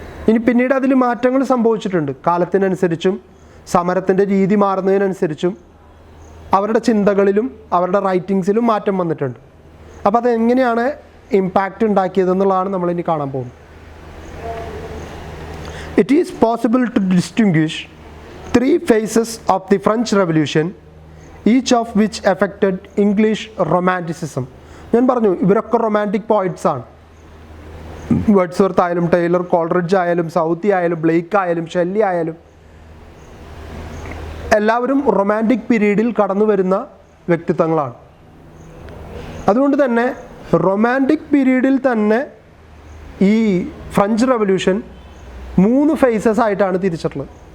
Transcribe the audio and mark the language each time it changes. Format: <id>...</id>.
<ml>ഇനി പിന്നീട് അതിൽ മാറ്റങ്ങൾ സംഭവിച്ചിട്ടുണ്ട്. കാലത്തിനനുസരിച്ചും സമരത്തിൻ്റെ രീതി മാറുന്നതിനനുസരിച്ചും അവരുടെ ചിന്തകളിലും അവരുടെ റൈറ്റിങ്സിലും മാറ്റം വന്നിട്ടുണ്ട്. അപ്പോൾ അതെങ്ങനെയാണ് ഇമ്പാക്റ്റ് ഉണ്ടാക്കിയതെന്നുള്ളതാണ് നമ്മളിനി കാണാൻ പോകുന്നത്.</ml> <en>It is possible to distinguish 3 phases of the French Revolution, each of which affected English Romanticism.</en> <ml>ഞാൻ പറഞ്ഞു ഇവരൊക്കെ റൊമാൻറ്റിക് പോയിറ്റ്സ് ആണ്. വേർഡ്സ്വർത്ത് ആയാലും ടൈലർ കോൾറിഡ്ജ് ആയാലും സൗത്തി ആയാലും ബ്ലേക്ക് ആയാലും ഷെല്ലി ആയാലും എല്ലാവരും റൊമാൻറ്റിക് പീരീഡിൽ കടന്നു വരുന്ന വ്യക്തിത്വങ്ങളാണ്. അതുകൊണ്ട് തന്നെ റൊമാൻറ്റിക് പീരീഡിൽ തന്നെ ഈ ഫ്രഞ്ച് റവല്യൂഷൻ 3 ഫേസസ് ആയിട്ടാണ് തിരിച്ചിട്ടുള്ളത്.</ml>